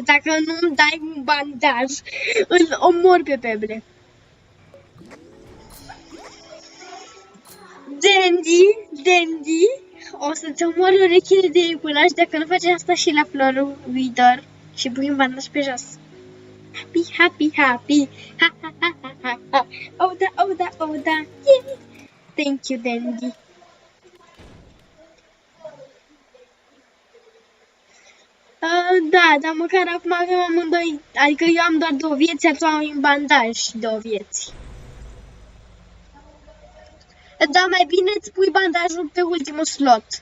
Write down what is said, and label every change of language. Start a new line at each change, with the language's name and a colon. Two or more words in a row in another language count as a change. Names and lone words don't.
Romanian: Dacă nu-mi dai un bandaj, îl omor pe Peble. Dandy, o să-ți omor urechile de iepuraș dacă nu faci asta și la florul viitor. Și pui un bandaj pe jos. Happy. Ha, ha, ha, ha, ha, ha. Oh, da. Yeah.
English: Thank you, Dandy.
Romanian: Da, dar măcar acum avem amândoi, adică eu am doar 2 vieți, tu ai un bandaj și 2 vieți. Da, mai bine îți pui bandajul pe ultimul slot.